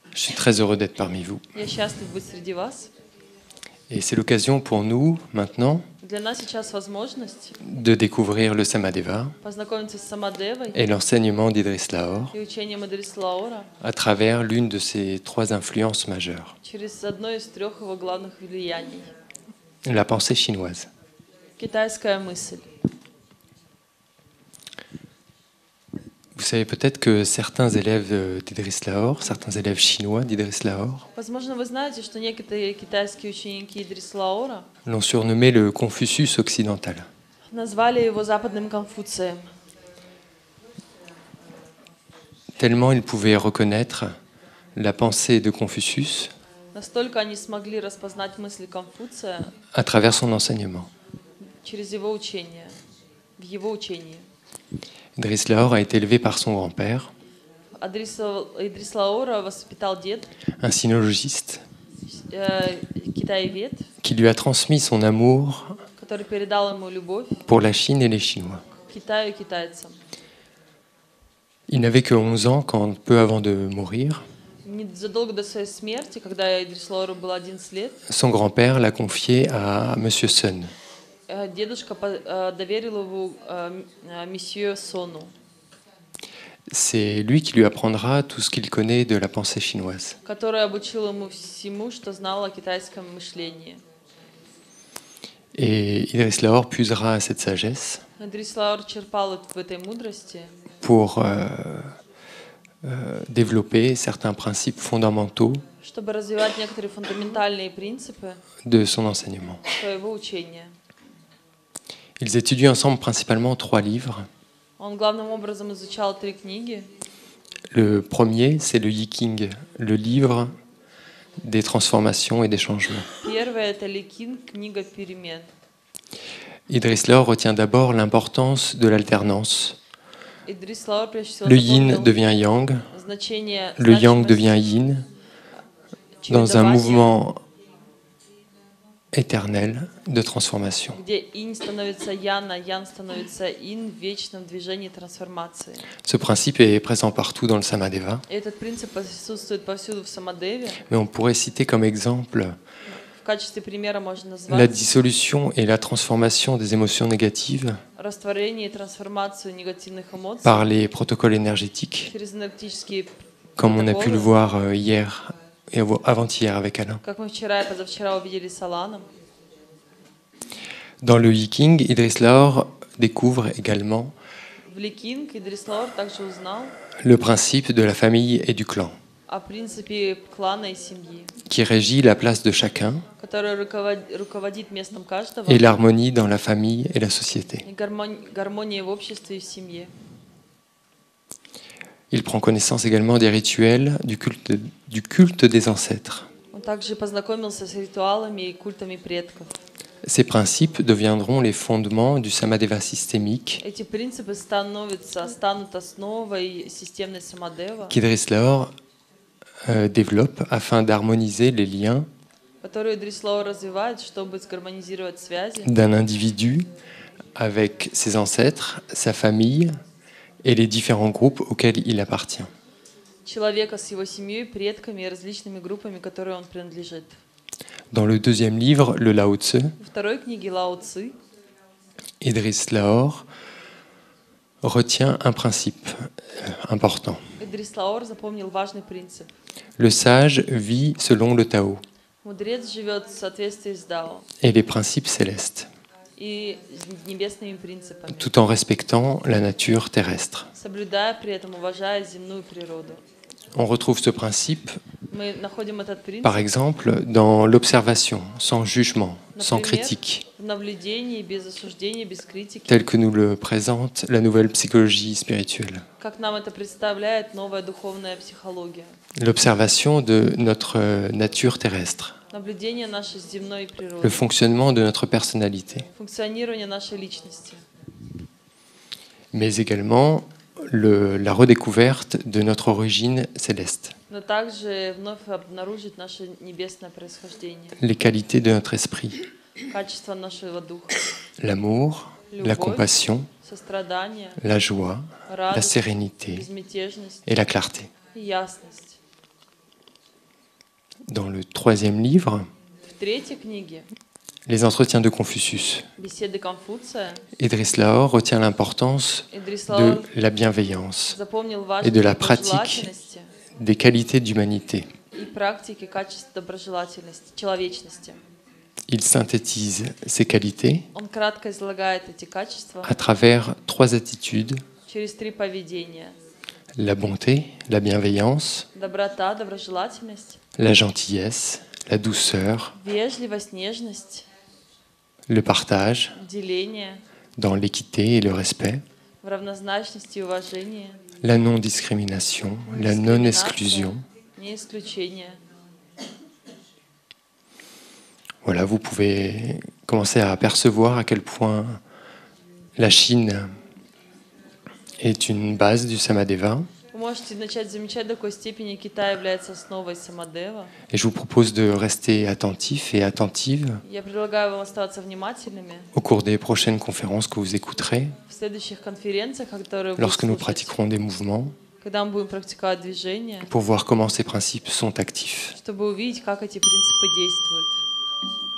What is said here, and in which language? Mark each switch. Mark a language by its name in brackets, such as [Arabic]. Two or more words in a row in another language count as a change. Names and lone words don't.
[French] Je suis très heureux d'être parmi vous. [Russian] Я счастлив быть среди вас. [French] Et c'est l'occasion pour nous, maintenant, [Russian] Для нас сейчас возможность [French] de découvrir le Samadeva [Russian] познакомиться с Самадевой [French] et l'enseignement d'Idriss Lahore [Russian] и учением Идрис Лаора [French] à travers l'une de ses trois influences majeures, [Russian] через одно из трех его главных влияний. [French] la pensée chinoise. [Russian] Китайская мысль. [French] Vous savez peut-être que certains élèves d'Idriss Lahore, certains élèves chinois d'Idriss Lahore, [Russian] Возможно, вы знаете, что некоторые китайские ученики Идрис Лаора [French] l'ont surnommé le Confucius occidental. [Russian] назвали его западным Конфуцием. [French] Tellement ils pouvaient reconnaître la pensée de Confucius [Russian] Настолько они смогли распознать мысли Конфуция [French] à travers son enseignement. [Russian] через его учение, в его учении. [French] Idriss Lahore a été élevé par son grand-père, [Russian] Идрис Лаора воспитал дед, [French] un sinologiste, [Russian] китаевед, [French] qui lui a transmis son amour [Russian] который передал ему любовь [French] pour la Chine et les Chinois. [Russian] к Китаю и китайцам. [French] Il n'avait que 11 ans quand, peu avant de mourir, [Russian] Незадолго до своей смерти, когда Идрис Лаору было 11 лет, [French] son grand-père l'a confié à Monsieur Sun. [Russian] дедушка доверил его месье Сону. [French] C'est lui qui lui apprendra tout ce qu'il connaît de la pensée chinoise. [Russian] Который обучил ему всему, что знал о китайском мышлении. [French] Et Idriss Lahore puisera à cette sagesse [Russian] Идрис Лаор черпал в этой мудрости, [French] pour développer certains principes fondamentaux [Russian] чтобы развивать некоторые фундаментальные принципы [French] de son enseignement. [Russian] своего учения. [French] Ils étudient ensemble principalement 3 livres. [Russian] Он главным образом изучал 3 книги. [French] Le premier, c'est le Yiking, le livre des transformations et des changements. [Russian] Первое — это Ликин, книга перемен. [French] Idriss Lahore retient d'abord l'importance de l'alternance. [Russian] Идрис Лаор прежде всего [French] Le yin [Russian] запомнил [French] devient yang, [Russian] значение, [French] le yang [Russian] значимость [French] devient yin, dans un [Russian] чередования, [French] mouvement éternel de transformation. [Russian] где инь становится ян, а ян становится ин в вечном движении трансформации. [French] Ce principe est présent partout dans le Samadeva, [Russian] И этот принцип присутствует повсюду в Самадеве. [French] mais on pourrait citer comme exemple [Russian] В качестве примера можно [French] la [Russian] назвать [French] dissolution et la transformation des émotions négatives [Russian] растворение и трансформацию негативных эмоций [French] par les protocoles énergétiques, [Russian] через энергетические [French] comme on a pu le [Russian] протоколы, [French] voir hier et avant-hier avec Alain. [Russian] как мы вчера и позавчера увидели с Аланом. [French] Dans le Yiking, Idriss Lahore découvre également [Russian] В Ликинг Идрис Лаор также узнал [French] le principe de la famille et du clan, [Russian] о принципе клана и семьи, [French] qui régit la place de chacun [Russian] который руководит местом каждого [French] et l'harmonie dans la famille et la société. [Russian] и гармония в обществе и в семье. [French] Il prend connaissance également des rituels du culte des ancêtres. [Russian] Он также познакомился с ритуалами и культами предков. [French] Ces principes deviendront les fondements du Samadeva systémique [Russian] Эти принципы станут основой системной Самадева, [French] qu'Idriss Lahore développe afin d'harmoniser les liens [Russian] которую Идрис Лаор развивает, чтобы сгармонизировать связи [French] d'un individu avec ses ancêtres, sa famille et les différents groupes auxquels il appartient. [Russian] человека с его семьей, предками и различными группами, которым он принадлежит. [French] Dans le deuxième livre, le Lao Tse, [Russian] Во второй книге Лао Цзы [French] Idriss Lahore retient un principe important. [Russian] Идрис Лаор запомнил важный принцип. [French] Le sage vit selon le Tao [Russian] Мудрец живет в соответствии с Дао [French] et les principes célestes, [Russian] и небесными принципами, [French] tout en respectant la nature terrestre. [Russian] соблюдая при этом, уважая земную природу. [French] On retrouve ce principe, [Russian] Мы находим этот принцип, [French] par exemple, dans l'observation, sans jugement, sans [Russian] например, [French] critique, [Russian] в наблюдении, без осуждения, без критики, [French] tel que nous le présente la nouvelle psychologie spirituelle. [Russian] как нам это представляет новая духовная психология. [French] L'observation de notre nature terrestre, [Russian] Наблюдение нашей земной [French] le [Russian] природы, [French] fonctionnement de notre personnalité, [Russian] функционирование нашей личности, [French] mais également la redécouverte de notre origine céleste, [Russian] но также вновь обнаружить наше небесное происхождение, [French] les qualités de notre esprit, [Russian] качество нашего духа, [French] l'amour, la [Russian] любовь, [French] compassion, [Russian] сострадание, [French] la joie, la [Russian] радость, [French] sérénité [Russian] безмятежность [French] et la clarté. [Russian] и ясность. [French] Dans le troisième livre, [Russian] В третьей книге [French] Les entretiens de Confucius, [Russian] «Беседы Конфуция» [French] Idriss Lahore retient l'importance [Russian] Идрис [French] de [Russian] Лаур [French] la bienveillance [Russian] запомнил [French] et de [Russian] важность [French] la pratique [Russian] доброжелательности [French] des qualités d'humanité. [Russian] и практики качеств доброжелательности, человечности. [French] Il synthétise ces qualités [Russian] Он кратко излагает эти качества [French] à travers 3 attitudes: [Russian] через 3 поведения. [French] la bonté, la bienveillance, [Russian] Доброта, доброжелательность, [French] la gentillesse, la douceur, [Russian] вежливость, нежность, [French] le partage [Russian] деление, [French] dans l'équité et le respect, [Russian] в равнозначности и уважении, [French] la non-discrimination, la non-exclusion. [Russian] не исключение. [French] Voilà, vous pouvez commencer à apercevoir à quel point la Chine est une base du Samadeva. [Russian] Вы можете начать замечать, до какой степени Китай является основой Самадева. [French] Et je vous propose de rester attentif et attentive [Russian] Я предлагаю вам оставаться внимательными [French] au cours des prochaines conférences que vous écouterez, [Russian] в следующих конференциях, которые вы [French] lorsque nous [Russian] будете слушать, [French] pratiquerons des mouvements, [Russian] когда мы будем практиковать движение, [French] pour voir comment ces principes sont actifs. [Russian] чтобы увидеть, как эти принципы действуют.